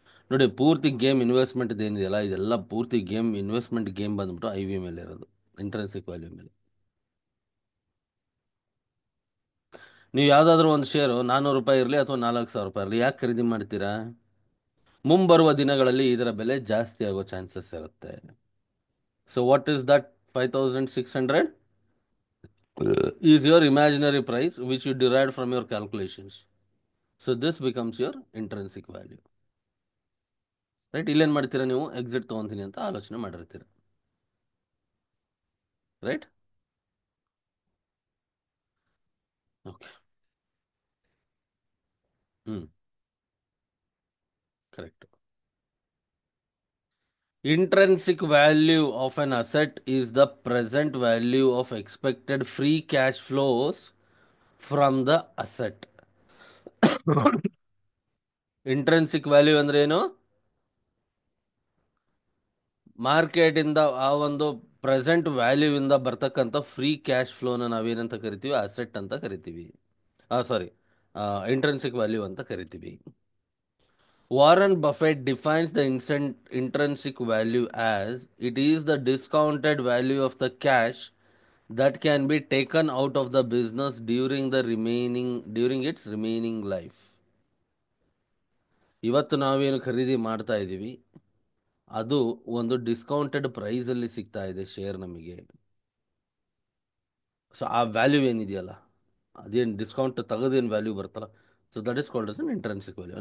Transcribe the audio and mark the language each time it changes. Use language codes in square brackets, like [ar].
[kn] ನೋಡಿ, ಪೂರ್ತಿ game investment ಏನಿದೆಯಲ್ಲ, ಇದೆಲ್ಲ ಪೂರ್ತಿ ಗೇಮ್ ಇನ್ವೆಸ್ಟ್ಮೆಂಟ್ ಗೇಮ್ ಬಂದ್ಬಿಟ್ಟು ಐ ವಿ ಮೇಲೆ ಇರೋದು, ಇಂಟ್ರೆನ್ಸಿಕ್ ವ್ಯಾಲ್ಯೂ ಮೇಲೆ. ನೀವು ಯಾವುದಾದ್ರೂ ಒಂದು ಶೇರು 400 ರೂಪಾಯಿ ಇರಲಿ ಅಥವಾ 4,000 ರೂಪಾಯಿ ಇರಲಿ, ಯಾಕೆ ಖರೀದಿ ಮಾಡ್ತೀರಾ? ಮುಂಬರುವ ದಿನಗಳಲ್ಲಿ ಇದರ ಬೆಲೆ ಜಾಸ್ತಿ ಆಗೋ ಚಾನ್ಸಸ್ ಇರುತ್ತೆ. [en] So what is that 5,600 is your imaginary price which you derived from your calculations. So this becomes your intrinsic value. Right? [kn] ಇಲ್ಲೇನು ಮಾಡ್ತೀರಾ ನೀವು, ಎಕ್ಸಿಟ್ ತೊಗೊತೀನಿ ಅಂತ ಆಲೋಚನೆ ಮಾಡಿರ್ತೀರ. ರೈಟ್? ಓಕೆ. ಹ್ಞೂ, correct. [en] Intrinsic value of an asset is the present value of expected free cash flows from the asset. [kn] Intrinsic value ಅಂದ್ರೆ ಏನು? ಮಾರ್ಕೆಟಿಂದ ಆ ಒಂದು ಪ್ರೆಸೆಂಟ್ ವ್ಯಾಲ್ಯೂ ಇಂದ ಬರ್ತಕ್ಕಂಥ ಫ್ರೀ ಕ್ಯಾಶ್ ಫ್ಲೋನ ನಾವೇನಂತ ಕರಿತೀವಿ, ಅಸೆಟ್ ಅಂತ ಕರಿತೀವಿ. ಸಾರಿ, ಇಂಟ್ರೆನ್ಸಿಕ್ ವ್ಯಾಲ್ಯೂ ಅಂತ ಕರಿತೀವಿ. [en] Warren Buffett defines the intrinsic value as it is the discounted value of the cash that can be taken out of the business during its remaining life. [kn] ಇವತ್ತು ನಾವೇನು ಖರೀದಿ ಮಾಡ್ತಾ ಇದ್ದೀವಿ, ಅದು ಒಂದು ಡಿಸ್ಕೌಂಟೆಡ್ ಪ್ರೈಸಲ್ಲಿ ಸಿಗ್ತಾ ಇದೆ ಶೇರ್ ನಮಗೆ. ಸೊ ಆ ವ್ಯಾಲ್ಯೂ ಏನಿದೆಯಲ್ಲ, ಅದೇನು ಡಿಸ್ಕೌಂಟ್ ತೆಗೆದೇನು ವ್ಯಾಲ್ಯೂ ಬರ್ತಲ್ಲ, [en] So that is called as an intrinsic value.